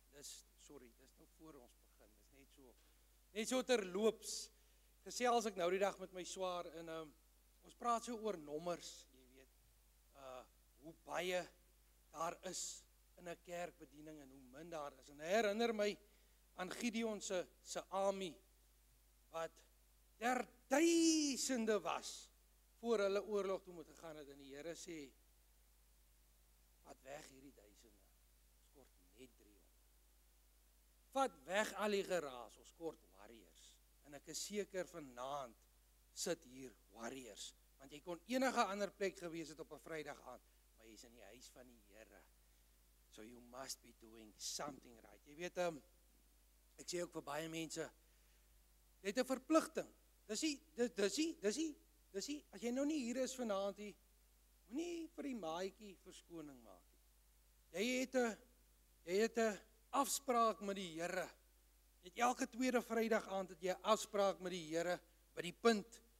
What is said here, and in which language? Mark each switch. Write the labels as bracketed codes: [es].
[af] Dis nou voor ons begin. Dis net so terloops. Gesels ek nou die dag met my swaar en ons praat so oor nommers, jy weet. Hoe baie daar is in 'n kerkbediening en hoe min daar is. En herinner my aan Gideon se army wat duisende was voor hulle oorlog toe moet gegaan het en die Here sê vat weg hierdie duisende. Ons kort net 300. Vat weg al die geraas, ons kort warriors. En ek is seker vanaand sit hier warriors, want jy kon enige ander plek gewees het op 'n Vrydag aand, maar jy's in die huis van die Here. [en] So you must be doing something right. [af] Jy weet, ek sê ook vir baie mense, jy het 'n verpligting. Dis nie, as jy nou nie hier is vanaand nie, moenie vir die maatjie verskoning maak nie. Jy het 'n afspraak met die Here. Jy het elke tweede Vrydag aand het jy 'n afspraak met die Here by die punt.